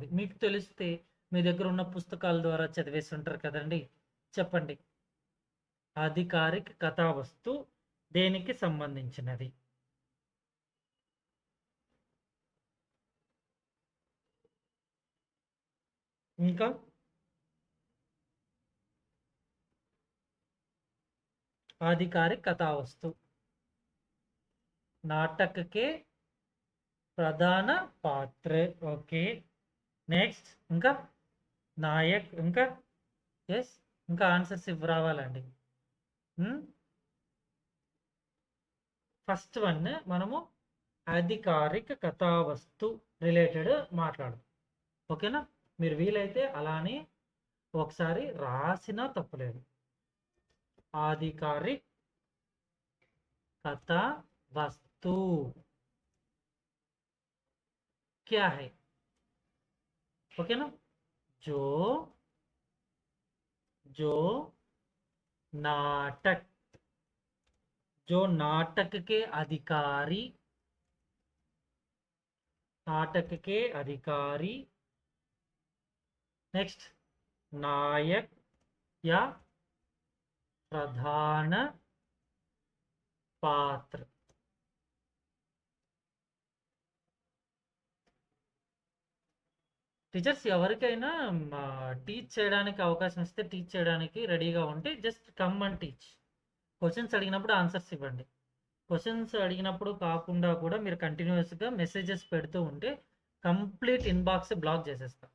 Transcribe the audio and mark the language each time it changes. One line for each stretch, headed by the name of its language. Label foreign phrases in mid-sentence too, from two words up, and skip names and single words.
Telugu: మీకు తెలిస్తే మీ దగ్గర ఉన్న పుస్తకాల ద్వారా చదివేసి ఉంటారు కదండి. చెప్పండి. ఆధికారిక కథావస్తు దేనికి సంబంధించినది?
Hindi: ఇంకా आधिकारिक कथावस्तु नाटक के प्रधान पात्र.
English: okay next
Telugu: ఇంకా నాయక్ ఇంకా ఎస్ ఇంకా ఆన్సర్స్ రావాలండి.
English: first one
Telugu: మనము అధికారిక కథావస్తు రిలేటెడ్ మాట్లాడదాం. ఓకేనా? మీరు వీలైతే అలానే ఒకసారి రాసినా తప్పులేదు.
Hindi: आधिकारिक कथा वस्तु क्या है? ओके ना? जो जो नाटक जो नाटक के अधिकारी नेक्स्ट नायक या प्रधान पात्र.
Telugu: టీచర్స్ ఎవరికైనా టీచ్ చేయడానికి అవకాశం ఇస్తే టీచ్ చేయడానికి రెడీగా ఉంటే
English: just come and teach.
Telugu: క్వశ్చన్స్ అడిగినప్పుడు ఆన్సర్స్ ఇవ్వండి. క్వశ్చన్స్ అడిగినప్పుడు కాకుండా కూడా మీరు కంటిన్యూస్గా మెసేజెస్ పెడుతూ ఉంటే
English: complete inbox block
Telugu: చేసేస్తాం.